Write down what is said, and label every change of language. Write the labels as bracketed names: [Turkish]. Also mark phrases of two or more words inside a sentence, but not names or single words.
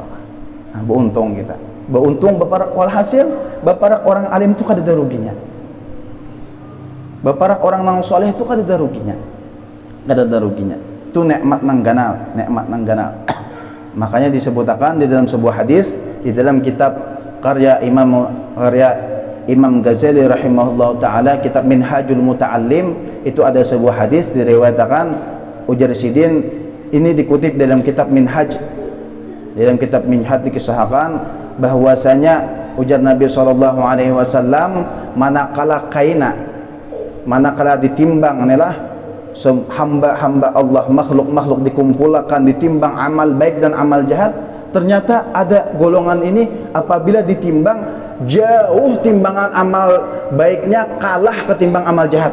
[Banjar] Nah, beruntung kita, beruntung baparak. Walhasil baparak orang alim itu kada ada ruginya, baparak orang nang soleh itu kada ada ruginya, kada ada ruginya. Itu nikmat nang ganal, nikmat nang ganal. [Indonesian] Makanya disebutkan di dalam sebuah hadis, di dalam kitab karya Imam Ghazali [Arabic] rahimahullah ta'ala, [Indonesian] kitab Minhajul Muta'allim, itu ada sebuah hadis diriwayatkan ujar sidin, ini dikutip dalam kitab Minhaj. Dalam kitab Minhaj dikisahkan bahwasanya ujar Nabi SAW, manakala ditimbang inilah hamba-hamba Allah, makhluk-makhluk dikumpulkan ditimbang amal baik dan amal jahat, ternyata ada golongan ini apabila ditimbang jauh timbangan amal baiknya kalah ketimbang amal jahat.